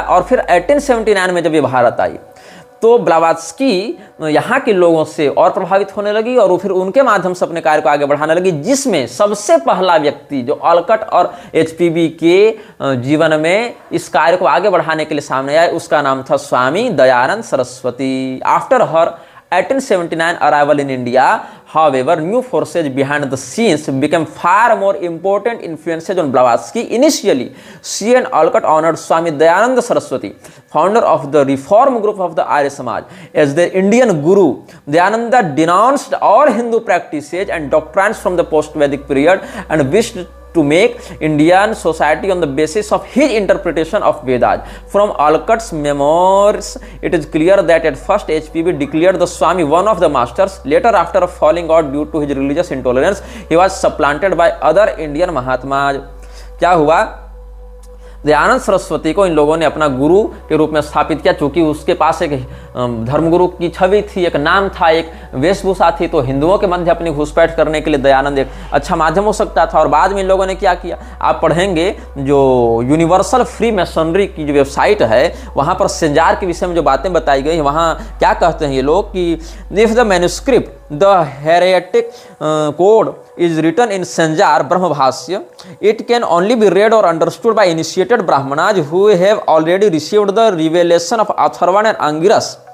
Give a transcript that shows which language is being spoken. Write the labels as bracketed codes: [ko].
[hi] और फिर 1879 में जब ये भारत आई, तो ब्लावात्स्की यहाँ के लोगों से और प्रभावित होने लगी, और फिर उनके माध्यम से अपने कार्य को आगे बढ़ाने लगी, जिसमें सबसे पहला व्यक्ति जो ऑलकट और HPB के जीवन में इस कार्य को आगे बढ़ाने के लिए सामने आए, उसका नाम था Swami Dayanand Saraswati. [en] After her 1879 arrival in India, however, new forces behind the scenes became far more important influences on Blavatsky. Initially, she and Olcott honored Swami Dayananda Saraswati, founder of the reform group of the Arya Samaj, as their Indian guru. Dayananda denounced all Hindu practices and doctrines from the post-Vedic period and wished to make Indian society on the basis of his interpretation of Vedas. From Olcott's memoirs, it is clear that at first HPB declared the Swami one of the masters. Later, after falling out due to his religious intolerance, he was supplanted by other Indian Mahatmas. [hi] क्या हुआ? दयानंद सरस्वती को इन लोगों ने अपना गुरु के रूप में स्थापित किया, क्योंकि उसके पास एक धर्मगुरु की छवि थी, एक नाम था, एक वेशभूषा थी। तो हिंदुओं के मध्य अपनी घुसपैठ करने के लिए दयानंद एक अच्छा माध्यम हो सकता था। और बाद में इन लोगों ने क्या किया, आप पढ़ेंगे, जो यूनिवर्सल फ्री मैसनरी की जो वेबसाइट है, वहाँ पर सेंजार के विषय में जो बातें बताई गई, वहाँ क्या कहते हैं ये लोग कि [en] If the manuscript the heretic code is written in Sanjar Brahmabhasya, it can only be read or understood by initiated Brahmanas who have already received the revelation of Atharvana and Angiras.